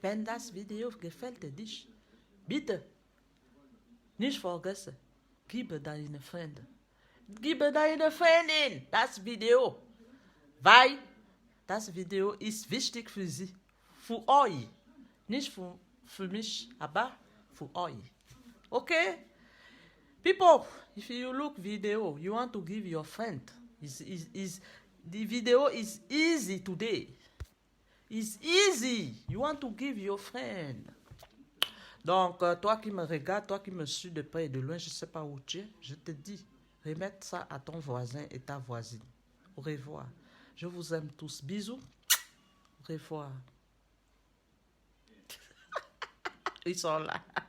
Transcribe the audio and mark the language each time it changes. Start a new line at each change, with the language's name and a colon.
German: Wenn das Video gefällt dich, bitte nicht vergessen, gib deine Freunde. Gib deine Freundin das Video. Weil das Video ist wichtig für sie. Für euch. Nicht für mich, aber für euch. Okay?
English: People, if you look video, you want to give your friend. The video is easy today. It's easy. You want to give your friend.
French: Donc, toi qui me regardes, toi qui me suis de près et de loin, je ne sais pas où tu es, je te dis, remette ça à ton voisin et ta voisine. Au revoir. Je vous aime tous. Bisous. Au revoir. Ils sont là.